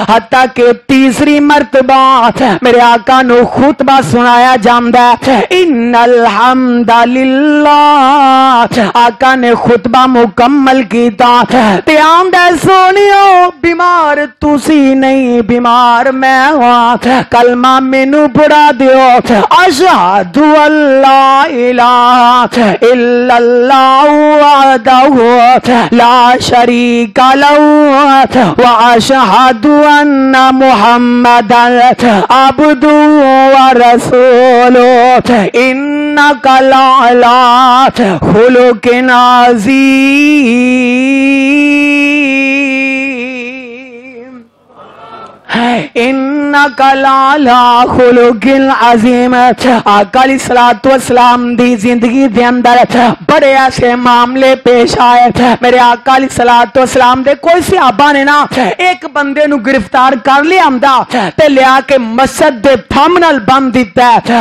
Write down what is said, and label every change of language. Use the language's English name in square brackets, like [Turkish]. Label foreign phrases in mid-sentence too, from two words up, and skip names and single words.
[Punjabi] حتیٰ کے تیسری مرتبہ میرے آقا نوں خطبہ سنایا جاندا ہے [Arabic] إن الحمد لله. [Punjabi] آقا نے خطبہ مکمل کیتا تے آندا سوہنیو بیمار تسی نہیں بیمار میں ہاں، کلمہ مینوں پڑھا دیو [Arabic] أشهد أن لا إله إلا الله وحده لا شريك له و أشهد أن محمدا عبده و رسوله إنك لعلى خلق عظيم إنك لعلى خلق عظيم. [Punjabi] آقا [Arabic] عليه الصلاة والسلام [Punjabi] دی زندگی دے اندر بڑے ایسے معاملے پیش آئے. میرے آقا [Arabic] عليه الصلاة والسلام [Punjabi] دے کوئی صحابہ نے نا اک بندے نوں گرفتار کر لیا آندا تے لیا کے مسجد دے تھم نال بند دتا ہے.